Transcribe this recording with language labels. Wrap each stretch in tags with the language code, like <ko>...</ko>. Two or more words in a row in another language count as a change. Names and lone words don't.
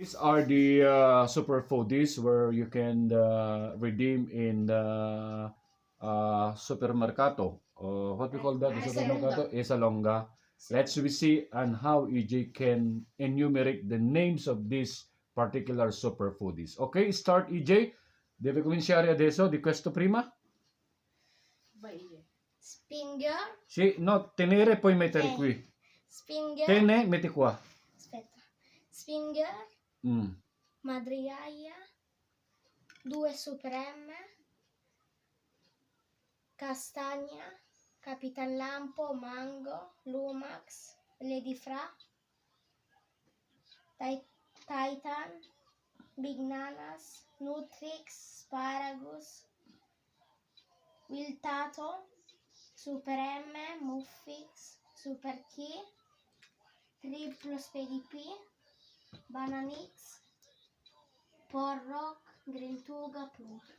<en>These are the Super Foodies where you can redeem in the supermercato. What we call that? The supermercato is a longa. Let's we see on how EJ can enumerate the names of these particular Super Foodies. Okay, start EJ.</en> <it>Deve cominciare adesso di questo prima? Spinger. Sì, no, tenere poi mettere qui. Spinger. Tene, metti qua. Aspetta. Spinger. Mm. Madriaia. 2 Supreme. Castagna. Capitan Lampo. Mango. Lumax. Lady Fra. Titan. Big Nanas. Nutrix. Sparagus. Wiltato. Super M. Muffix. Super Key. Triplo Spedi P. Bananix. Porrock. Grintuga Plus.</it>